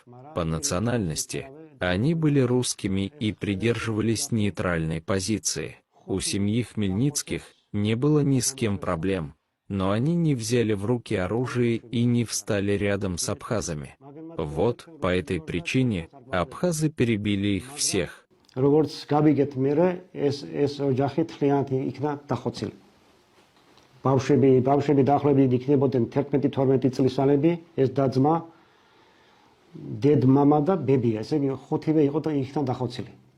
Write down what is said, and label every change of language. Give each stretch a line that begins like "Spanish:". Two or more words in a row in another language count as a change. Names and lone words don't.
Russian: По национальности они были русскими и придерживались нейтральной позиции. У семьи Хмельницких не было ни с кем проблем, но они не взяли в руки оружие и не встали рядом с абхазами. Вот по этой причине абхазы перебили их всех.
Georgian: როგორც გავიგეთ მე ეს ოჯახი თლიანად იქნა დახოცილი. ბავშვები დაახლოებით იქნებოდნენ 11-12 წლისალები, ეს და-ძმა, დედ-მამა და ბებია, ესე იგი ხუთივე იყო და იქნა დახოცილი.